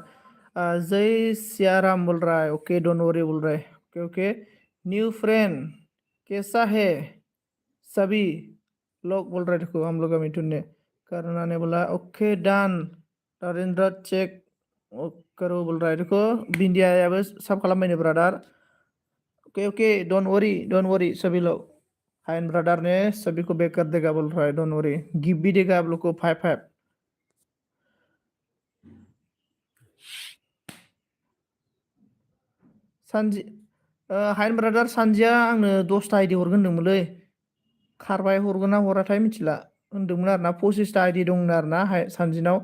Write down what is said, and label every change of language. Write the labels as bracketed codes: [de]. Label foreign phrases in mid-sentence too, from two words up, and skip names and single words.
[hi] जय सियाराम बोल रहा है ओके [en] don't worry [hi] बोल रहा है ओके ओके। न्यू फ्रेंड कैसा है सभी लोग बोल रहे देखो हम लोग का मिथुन ने। करुणा ने बोला ओके डन नरेंद्र चेक करो बोल रहा है देखो। [brx] बिंदिया सब खालामबायनो ब्रादार ओके ओके [en] don't worry [hi] सभी लोग। हाइन ब्रदर ने सभी को बैक कर देगा बोल रहा है [en] don't worry [hi] गिफ्ट भी देगा आप लोग को [brx] 5 सानजि हाइन ब्रादार सानजिया आंनो 10टा आइडि हरगोन होनदोंमोनलै खारबाय हरगोन ना हराथाय मिथिला होनदोंमोन आरो ना 25टा आइडि दंनो आरो ना सानजिनाव।